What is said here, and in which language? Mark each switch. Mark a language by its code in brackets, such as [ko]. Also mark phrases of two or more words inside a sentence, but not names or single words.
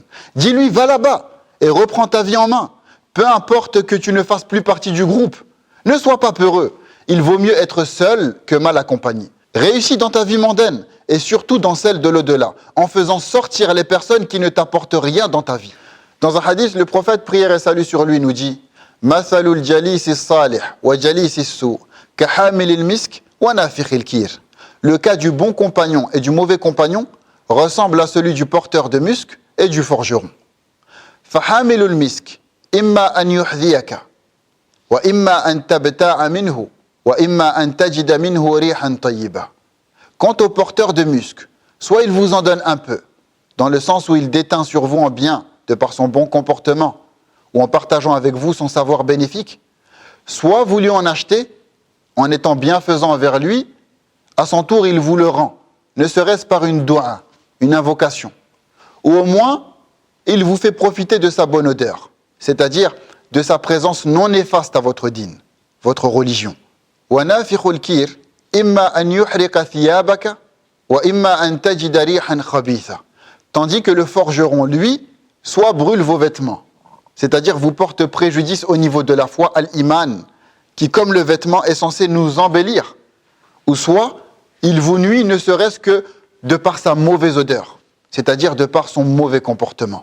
[fr] Dis-lui, va là-bas et reprends ta vie en main. Peu importe que tu ne fasses plus partie du groupe. Ne sois pas peureux. Il vaut mieux être seul que mal accompagné. Réussis dans ta vie mondaine et surtout dans celle de l'au-delà, en faisant sortir les personnes qui ne t'apportent rien dans ta vie. Dans un hadith, le prophète, prière et salut sur lui, nous dit « [ar] مثل الجليس الصالح والجليس السوء كحامل المسك ونافخ الكير [fr] » Le cas du bon compagnon et du mauvais compagnon ressemble à celui du porteur de musc et du forgeron. « [ar] فحامل المسك إما أن يحذيك وإما أن تبتاع منه وإما أن تجد منه ريحا طيبة. [fr] » Quant au porteur de musc, soit il vous en donne un peu, dans le sens où il déteint sur vous en bien, de par son bon comportement, ou en partageant avec vous son savoir bénéfique, soit vous lui en achetez, en étant bienfaisant envers lui, à son tour il vous le rend, ne serait-ce par une doua, une invocation. Ou au moins, il vous fait profiter de sa bonne odeur, c'est-à-dire de sa présence non néfaste à votre dîn, votre religion. [ar] ونافخ الكير إما أن يحرق ثيابك وإما أن تجد ريحا خبيثة. [fr] Tandis que le forgeron, lui, soit brûle vos vêtements, c'est-à-dire vous porte préjudice au niveau de la foi, al-iman, qui comme le vêtement est censé nous embellir, ou soit il vous nuit ne serait-ce que de par sa mauvaise odeur, c'est-à-dire de par son mauvais comportement.